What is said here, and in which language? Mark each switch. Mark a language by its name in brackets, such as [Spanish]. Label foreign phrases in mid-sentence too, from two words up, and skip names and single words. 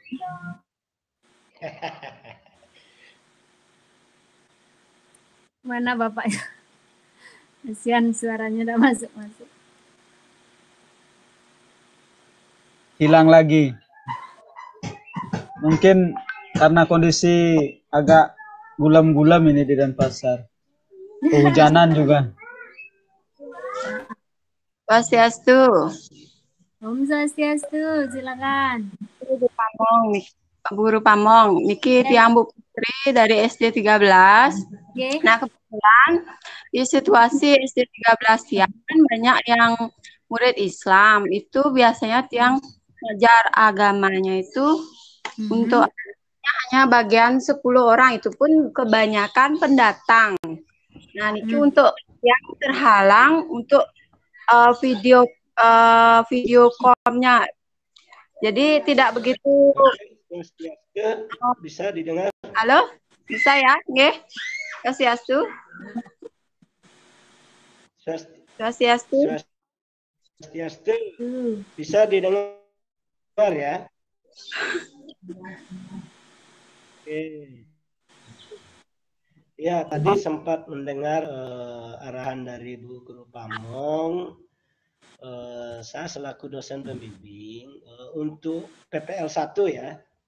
[Indonesian] Mana Bapaknya? Kasihan suaranya udah masuk. Hilang lagi. Mungkin karena kondisi agak gulam-gulam ini di Denpasar. Kehujanan juga. Swastiastu. Om Swastiastu, silakan. Guru Pamong, niki tiang Bu Putri dari SD 13. Nah, kebetulan di situasi SD 13 tiang kan banyak yang murid Islam. Itu biasanya tiang ngajar agamanya itu untuk hanya bagian 10 orang, itu pun kebanyakan pendatang. Nah, niki untuk yang terhalang untuk [English] video call- [Indonesian] nya. Jadi tidak begitu. Bisa didengar? Halo, bisa ya? Nggih. Swastiastu. Swastiastu. Bisa didengar ya? Oke. Ya, tadi sempat mendengar arahan dari Bu Guru Pamong. Saya selaku dosen pembimbing untuk PPL 1 ya.